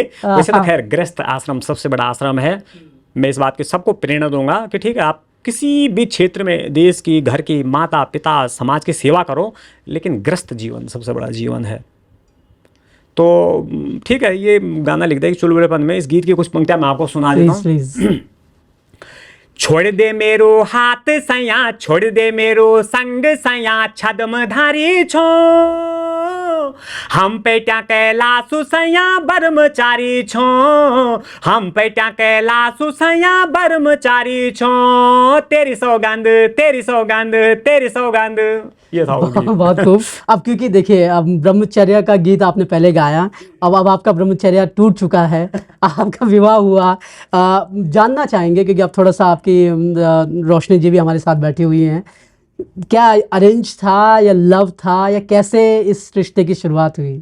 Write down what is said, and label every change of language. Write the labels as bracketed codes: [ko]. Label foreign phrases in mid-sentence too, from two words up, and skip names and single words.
[hi] वैसे तो खैर गृहस्थ आश्रम सबसे बड़ा आश्रम है। मैं इस बात की सबको प्रेरणा दूंगा कि ठीक है, आप किसी भी क्षेत्र में देश की, घर की, माता पिता, समाज की सेवा करो, लेकिन गृहस्थ जीवन सबसे बड़ा जीवन है। तो ठीक है, ये गाना लिख दे चुलबुलेपन में। इस गीत की कुछ पंक्तियाँ मैं आपको सुना देता हूँ। प्लीज [gbm] छोड़ दे मेरो हाथ सया, छोड़ दे मेरो संग सया, छदम धारी छो हम पेट्या कैलासु सया ब्रह्मचारी छो, हम पेट्या कैलासु सया ब्रह्मचारी छो, तेरी सौगंध तेरी सौगंध तेरी सौगंध। [hi] ये था वो गीत। बहुत खूब। अब क्योंकि देखिए, अब ब्रह्मचर्य का गीत आपने पहले गाया, अब आपका ब्रह्मचर्य टूट चुका है, आपका विवाह हुआ। जानना चाहेंगे क्योंकि अब थोड़ा सा आपकी रोशनी जी भी हमारे साथ बैठी हुई हैं, क्या अरेंज था या लव था या कैसे इस रिश्ते की शुरुआत हुई?